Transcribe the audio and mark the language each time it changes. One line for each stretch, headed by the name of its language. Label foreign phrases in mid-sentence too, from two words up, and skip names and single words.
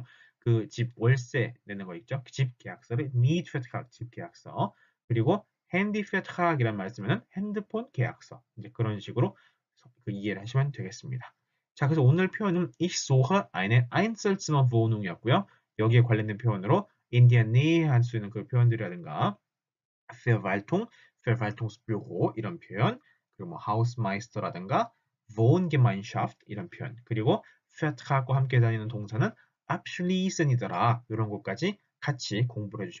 Korean: 그 집 월세 내는 거 있죠? 집 계약서를 Mietvertrag, 집 계약서. 그리고 Handyvertrag이란 말 쓰면은 핸드폰 계약서. 이제 그런 식으로 그 이해를 하시면 되겠습니다. 자, 그래서 오늘 표현은
German: Ich suche eine Einzelzimmerwohnung
Korean: 이었고요. 여기에 관련된 표현으로
German: in der Nähe
Korean: 할 수 있는 그 표현들이라든가
German: Verwaltung, Verwaltungsbüro
Korean: 이런 표현, 그리고 뭐 Hausmeister라든가 Wohngemeinschaft 이런 표현, 그리고 Vertrag과 함께 다니는 동사는 abschließen이더라. 이런 것까지 같이 공부를 해주시면 좋겠습니다.